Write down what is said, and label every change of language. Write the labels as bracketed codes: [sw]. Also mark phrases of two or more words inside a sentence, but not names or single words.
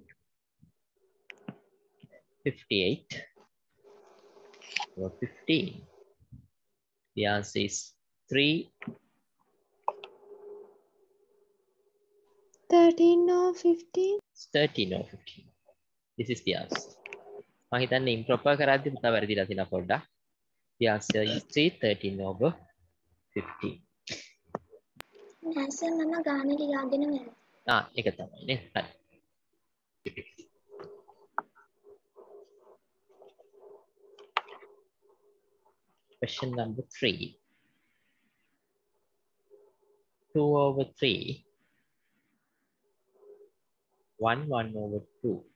[en] 58 over 15. The answer is 3. 13 or 15. 13 or 15. This is the answer. [si] මම හිතන්නේ improper කරද්දි පුතා වැරදිලා තියෙනවා පොඩ්ඩක්. [en] The answer is 3, 13 over 15. [si] Answer මම ගාන ලියාගෙන වැරදි. ඒක තමයි නේ. හරි. [en] Question number 3. 2 over 3. 1 1 over 2.